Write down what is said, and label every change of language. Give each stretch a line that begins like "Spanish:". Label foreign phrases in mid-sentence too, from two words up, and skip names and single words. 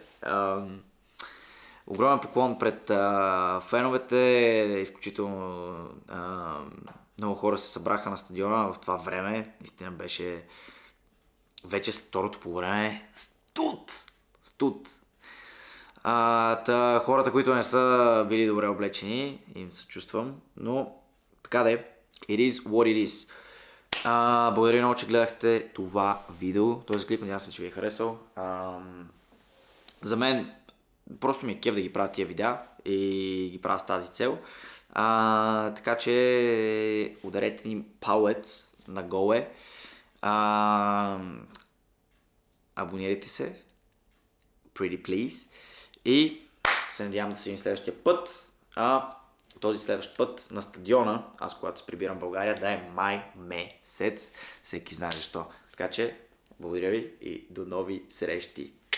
Bulgarian: Огромен поклон пред феновете, изключително много хора се събраха на стадиона в това време, наистина беше вече след второто по време студ. Хората, които не са били добре облечени, им се чувствам, но така да е,
English: it is what it is.
Bulgarian: Благодаря много, че гледахте това видео, този клип, надявам се, че ви е харесал. За мен просто ми е кеф да ги правя тия видеа и ги правя с тази цел. Така че ударете ни палец нагоре. Абонирайте се.
English: Pretty please.
Bulgarian: И се надявам да се видим следващия път. Този следващ път на стадиона, аз когато се прибирам в България, да е май месец. Всеки знае защо. Така че, благодаря ви и до нови срещи.